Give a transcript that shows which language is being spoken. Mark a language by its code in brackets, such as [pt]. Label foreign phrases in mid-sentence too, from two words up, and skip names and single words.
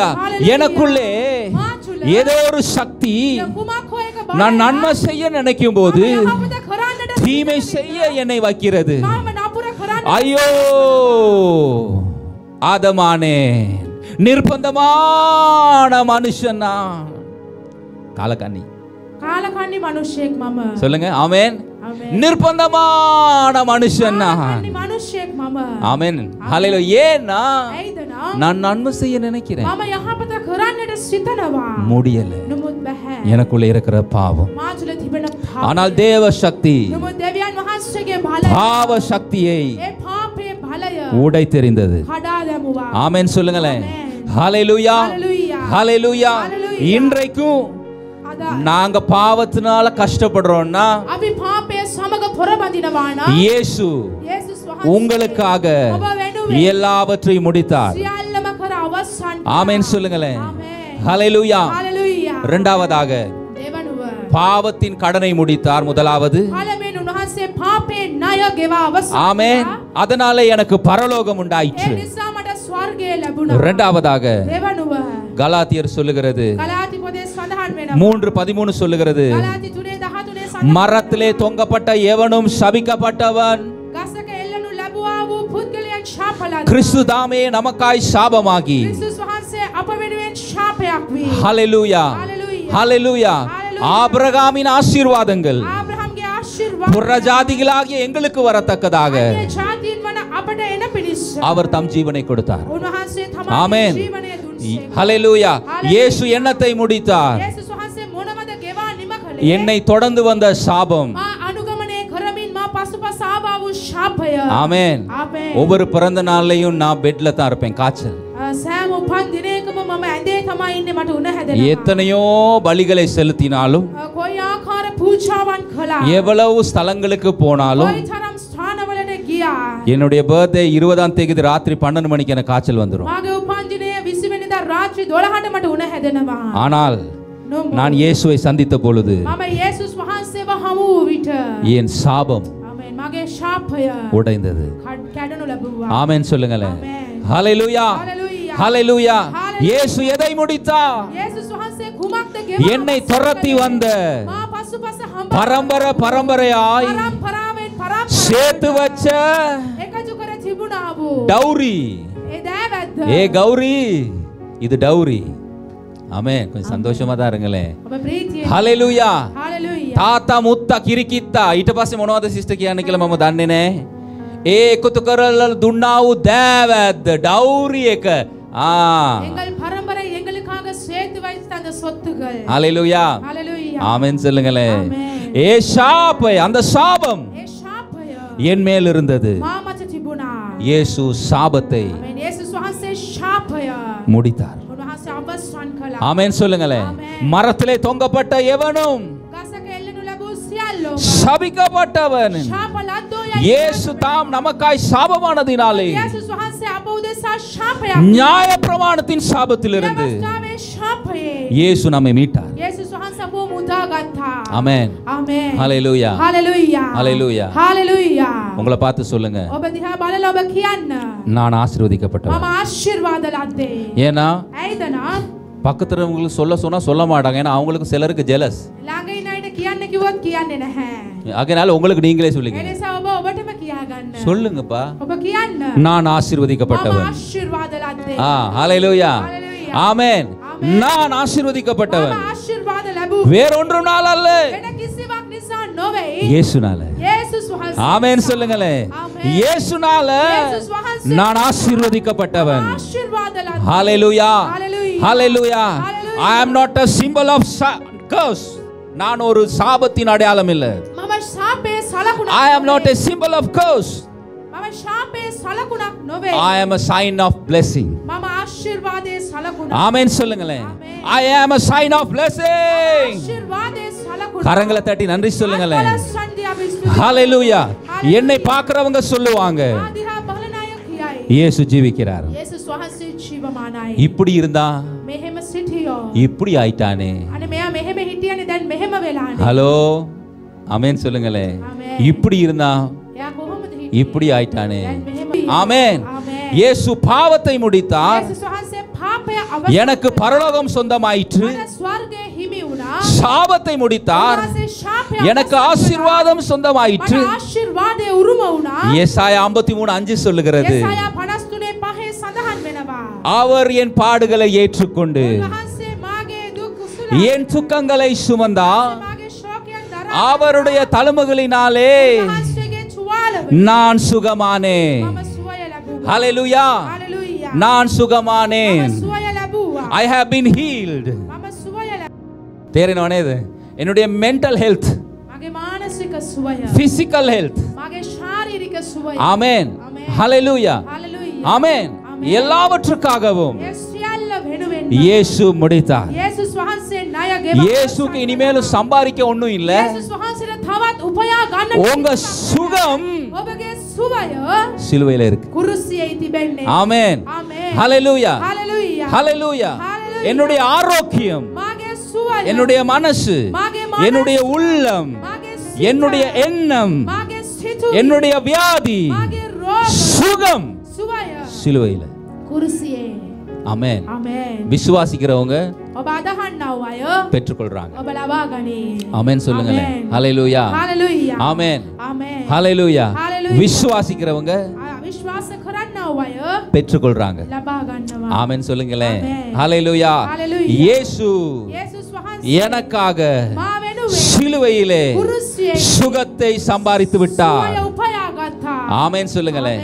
[ta] எனக்குள்ளே ஏதோ ஒரு சக்தி நான் நன்மை செய்ய நினைக்கும் போது தீமை செய்ய என்னை வைக்கிறது. ஐயோ ஆதமானே, நிர்பந்தமான மனுஷனா, காலக்கண்ணி [si] මිනිසෙක් මම. [ta] சொல்லுங்க ஆமென். நிர்பந்தமான மனுஷன் [si] මිනිසෙක් මම. [ta] ஆமென். ஹalleluya. ஏன்னா [si] ඇයිද [ta] நான் நன்மை செய்ய நினைக்கிறேன், [si] මම යහපත කරන්නට සිතනවා. [ta] முடியல, [si] නමුත් බෑ. [ta] எனக்குள்ள இருக்கிற பாவம். [si] මා තුළ තිබෙන පාපය. [ta] ஆனால் தேவ சக்தி [si] නමුත් දෙවියන් වහන්සේගේ බලය [ta] பாவ சக்தியை [si] ඒ පාපයේ බලය [ta] உடை தெரிந்தது. [si] කඩා දැමුවා. [ta] ஆமென் சொல்லுங்களேன். ஹalleluya. ஹalleluya. இன்றைக்கும் நாங்க பாவத்தினால கஷ்டப்படுறோம்னா [si] අපි පාපයේ සමග පොරබදිනවා නම් [ta] இயேசு உங்களுக்காக எல்லாவற்றையும் முடித்தார். [si] සියල්ලම කර අවසන්. [ta] ஆமென் சொல்லுங்களேன். ஹalleluya. இரண்டாவதாக [si] දෙවනුව [ta] பாவத்தின் கடனை முடித்தார். முதலாவது [si] පළවෙනි උන්වහන්සේ පාපේ ණය ගෙවා අවසන්. [ta] ஆமென். அதனால எனக்கு பரலோகம் உண்டாயிற்று. [si] ඒ නිසා මට ස්වර්ගය ලැබුණා. [ta] இரண்டாவதாக [si] දෙවනුව [ta] கலாத்தியர் சொல்லுகிறது, [si] ගලාති පොතේ සඳහන් වෙනවා. [ta] 3:13 சொல்லுகிறது, [si] ගලාති 3:13 සඳහන් [ta] மரத்திலே தொங்கப்பட்ட எவனும் சபிக்கப்பட்டவன், [si] ගසක එල්ලනු ලැබුවා වූ පුද්ගලයන් ශාපලත්. [ta] கிறிஸ்து தாமே நமக்காய் சாபமாகி. [si] ක්‍රිස්තුස් වහන්සේ අප වෙනුවෙන් ශාපයක් වී. [ta] ஹalleluya. ஹalleluya. ஆபிரகாமின் ஆசீர்வாதங்கள் [si] ආබ්‍රහම්ගේ ආශිර්වාද [ta] புறஜாதிகளாகிய எங்களுக்கு வரத்தக்கதாக [si] අන්‍ය ජාතීන් වන අපට එන පිණිස [ta] அவர் தம் ஜீவனை கொடுத்தார். [si] උන්වහන්සේ [ta] ஆமென். [si] තමන්ගේ ජීවනය දුන්සේ. [ta] ஹalleluya. இயேசு எண்ணத்தை முடித்தார். [si] යේසුස් වහන්සේ මොනවද ගෙවා නිම කළේ? [ta] என்னை தொடர்ந்து வந்த சாபம். [si] මා අනුගමනය කරමින් මා පසුපස ආවා වූ ශාපය. [ta] ஆமென். [si] ආමේන්. [ta] ஒவ்வொரு பிறந்த நாள்லயும் நான் பெட்ல தான் இருப்பேன், காய்ச்சல். [si] සෑම උපන් දිනයකම මම ඇඳේ තමයි ඉන්නේ. මට උණ හැදෙනවා. [ta] எத்தனையோ பலிகளை செலுத்தினாலும், [si] කොයි ආකාර පූජාවන් කළා, [ta] எவ்வளவு ஸ்தலங்களுக்கு போனாலும், [si] කොයි තරම් ස්ථානවලට ගියා, [ta] என்னுடைய பர்த்டே 20ஆம் தேதி ராத்திரி 12 மணிக்கு எனக்கு காய்ச்சல் வந்துரும். [si] මාගේ උපන් දිනය 20 වෙනිදා රාත්‍රී 12ට මට උණ හැදෙනවා. [ta] ஆனால் நான் இயேசுவை சந்தித்த பொழுது [si] මම යේසුස් වහන්සේව හමු වූ විට [ta] என் சாபம் [si] ආමේන් මගේ ශාපය [ta] உடைந்தது. [si] කැඩනු ලැබුවා. [ta] ஆமென் சொல்லுங்களேன். [si] ආමේන්. [ta] ஹalleluya. [si] හalleluya. [ta] ஹalleluya. இயேசு எதை முடித்தார்? [si] යේසුස් වහන්සේ කුමක්ද ගෙවා [ta] என்னை துரத்தி வந்த [si] මා පසුපස හඹ [ta] பரம்பரையாய் [si] පරම්පරාවෙන් [ta] சேர்த்து வச்ச [si] එකතු කර තිබුණා වූ [ta] டௌரி, [si] ඒ දෑවැද්ද. [ta] ஏ கௌரி, இது டௌரி. ஆமென். கொஞ்சம் சந்தோஷமா தான் இருங்களேன். [si] ඔබ ප්‍රීතියෙන්. [ta] ஹalleluya. [si] හalleluya. තාතා මුත්තා කිරිකිත්තා. ඊට පස්සේ මොනවද සිස්ටර් කියන්නේ කියලා මම දන්නේ නැහැ. ඒ එකතු කරලා දුන්නා වූ දෑවැද්ද ඩෞරි එක. [ta] எங்கள் பரம்பரை எங்களுக்காக சேர்த்து வைத்த அந்த சொத்துகள். ஹalleluya. ஹalleluya. ஆமென் சொல்லுங்களேன். ஆமென். ஏ சாபை, அந்த சாபம் [si] ඒ ශාපය [ta] என் மேல் இருந்தது. [si] මා මත තිබුණා. [ta] இயேசு சாபத்தை [si] ආමේන්. යේසුස් වහන්සේ ශාපය [ta] முடித்தார். [si] උන්වහන්සේ අවසන් කළා. [ta] ஆமென் சொல்லுங்களேன். ஆமென். மரத்திலே தொங்கப்பட்ட எவனும் [si] ගසක එල්ලනු ලැබූ සියල්ලෝ [ta] சபிக்கப்பட்டவன். [si] ශාපලද්දෝ [ta] இயேசு தாம் நமக்காய் சாபமானதினாலே [si] යේසුස් වහන්සේ අප උදෙසා ශාපයක් [ta] நியாய பிரமாணத்தின் சாபத்திலிருந்து [si] व्यवस्थාවේ ශාපයේ [ta] இயேசு நம்மை மீட்டார். [si] යේසුස් වහන්සේ අපව මුදාගත්තා. [ta] ஆமென். [si] ආමේන්. [ta] ஹalleluya. [si] හalleluya. [ta] ஹalleluya. [si] හalleluya. [ta] உங்களை பார்த்து சொல்லுங்க, [si] ඔබ දිහා බලලා ඔබ කියන්න [ta] நான் ஆசீர்வதிக்கப்பட்டவன். [si] මම ආශිර්වාද ලද්දේ. [ta] ஏன்னா [si] ඇයිද නම් [ta] பக்கத்துல இருக்கவங்களுக்கு சொன்னா சொல்ல மாட்டாங்க. ஏன்னா அவங்களுக்கு சிலருக்கு ஜெலஸ். [si] ළඟ ඉන්න අයට කියන්න කිව්වොත් කියන්නේ නැහැ. [ta] அதனால உங்களுக்கு நீங்களே [si] ඒ [ta] சொல்லுங்க. [si] නිසා ඔබ ඔබටම කියා ගන්න. [ta] சொல்லுங்கப்பா, [si] ඔබ කියන්න [ta] நான் [si] මම [ta] ஆசீர்வதிக்கப்பட்டவன். [si] ආශිර්වාද ලද්දේ. [ta] ஹalleluya. [si] Hallelujah. [ta] ஆமென். ஆமென். நான் ஆசீர்வதிக்கப்பட்டவன். [si] මම ආශිර්වාද ලැබූ [ta] வேறொன்றுனால அல்ல, [si] වෙන කිසිවක් නිසා නොවේ. [ta] இயேசுனால. [si] යේසුස් වහන්සේ. [ta] ஆமென் சொல்லுங்களேன். ஆமென். இயேசுனால [si] යේසුස් වහන්සේ. [ta] நான் ஆசீர்வதிக்கப்பட்டவன். [si] ආශිර්වාද ලද්දේ. [ta] ஹalleluya. [si] Hallelujah. [ta] ஹalleluya. [si] Hallelujah. [en] I am not a symbol of curse. [ta] நான் ஒரு சாபத்தின் அடையாளம் இல்ல. [si] මම ශාපයේ සලකුණක් [en] I am not a symbol of curse. [si] මම ශාපයේ සලකුණක් නොවේ. [en] I am a sign of blessing. [si] මම ආශිර්වාදයේ සලකුණක්. [ta] ஆமென் சொல்லுங்களேன். [si] Amen. [en] I am a sign of blessing. [si] ஆசீர்வாதයේ සලකුණක්. [ta] கரங்களை தட்டி நன்றி சொல்லுங்களேன். [si] අත්වලස්සන්දී අපි ස්තුති. [ta] ஹalleluya. [si] Hallelujah. [ta] என்னை பார்க்கறவங்க சொல்லுவாங்க, [si] මා දිහා බලන අය කියයි. [ta] இயேசு ஜீவிக்கிறார். [si] යේසුස් වහන්සේ ජීවමානයි. [ta] இப்படி இருந்தா [si] මෙහෙම සිටියෝ. [ta] இப்படி ஆயிட்டானே. [si] අනේ මෙයා මෙහෙම හිටියනේ දැන් මෙහෙම වෙලානේ. [ta] ஹலோ, ஆமென் சொல்லுங்களேன். [si] Amen. [ta] இப்படி இருந்தா [si] එයා කොහොමද හිටියේ? [ta] இப்படி ஆயிட்டானே. [si] දැන් මෙහෙම. [ta] ஆமென். [si] Amen. [ta] இயேசு பாவத்தை முடித்தார். [si] යේසුස් වහන්සේ පාපය අවසන්. [ta] எனக்கு பரலோகம் சொந்தமாயிற்று. [si] මට ස්වර්ගය හිමි වුණා. [ta] சாபத்தை முடித்தார். [si] උන්වහන්සේ ශාපය [ta] எனக்கு [si] අවසන් කළා. [ta] ஆசீர்வாதம் சொந்தமாயிற்று. [si] මට ආශිර්වාදයේ උරුම වුණා. [ta] ஏசாயா 53:5 சொல்லுகிறது, [si] යெசாයා 53:5 සඳහන් වෙනවා. [ta] அவர் என் பாடுகளை ஏற்றுக்கொண்டு [si] උන්වහන්සේ මාගේ දුක් කුසල [ta] என் துக்கங்களை சுமந்தார். [si] මාගේ ශෝකයන් දරා [ta] அவருடைய தழும்புகளினாலே [si] උන්වහන්සේගේ තුවාල [ta] நான் சுகமானேன். [si] මම සුවය ලැබුවා. [ta] ஹalleluya. [si] හalleluya. [ta] நான் சுகமானேன். [si] මම සුවය ලැබුවා. [en] I have been healed. [si] මම සුවය ලැබුවා. [ta] தேறினவனே இது என்னுடைய [en] mental health, [si] මගේ මානසික සුවය, [en] physical health. [si] මගේ ශාරීරික සුවය. [ta] ஆமென். ஆமென். ஹalleluya. [si] හalleluya. [ta] ஆமென். எல்லாவற்றுக்காகவும் [si] ඒ සියල්ල වෙනුවෙන් [ta] இயேசு முடித்தார். [si] යේසුස් වහන්සේ ණය ගෙවා. [ta] இயேசுக்கு இனிமேலும் சம்பாதிக்க ஒண்ணும் இல்ல. [si] යේසුස් වහන්සේට තවත් උපයා ගන්න [ta] உங்க சுகம் [si] ඔබගේ සුවය [ta] சிலுவையில இருக்கு. [si] කුරුසියේ තිබෙන්නේ. [ta] ஆமென். [si] ආමේන්. [ta] ஹalleluya. [si] හalleluya. [ta] ஹalleluya. [si] Hallelujah. [ta] என்னுடைய ஆரோக்கியம், [si] මාගේ සුවය, [ta] என்னுடைய மனசு, [si] මාගේ මනස, [ta] என்னுடைய உள்ளம், [si] මාගේ සිත, [ta] என்னுடைய எண்ணம், [si] මාගේ සිතුවිලි, [ta] என்னுடைய வியாதி, [si] මාගේ රෝග, [ta] சுகம் [si] සුවය [ta] சிலுவையில. [si] කුරුසියේ. [ta] ஆமென். [si] ආමේන්. [ta] விசுவாசிக்கிறவங்க [si] ඔබ අදහන්නව අය [ta] பெற்றுக்கொள்றாங்க. [si] ඔබ ලබා ගනී. [ta] ஆமென் சொல்லுங்களேன். ஆமென். ஹalleluya. [si] හalleluya. [ta] ஆமென். [si] ආමේන්. [ta] ஹalleluya. [si] Hallelujah. [ta] விசுவாசிக்கிறவங்க [si] විශ්වාස කරන්නව අය [ta] பெற்றுக்கொள்றாங்க. [si] ලබා ගන්නවා. [ta] ஆமென் சொல்லுங்களேன். ஆமென். ஹalleluya. [si] Hallelujah. [ta] இயேசு [si] යේසුස් වහන්සේ [ta] எனக்காக [si] මා වෙනුවෙන් [ta] சிலுவையிலே [si] කුරුසියේ [ta] சுகத்தை சம்பாதித்து விட்டார். [si] සුවය උපයා ගත්තා. [ta] ஆமென் சொல்லுங்களேன்.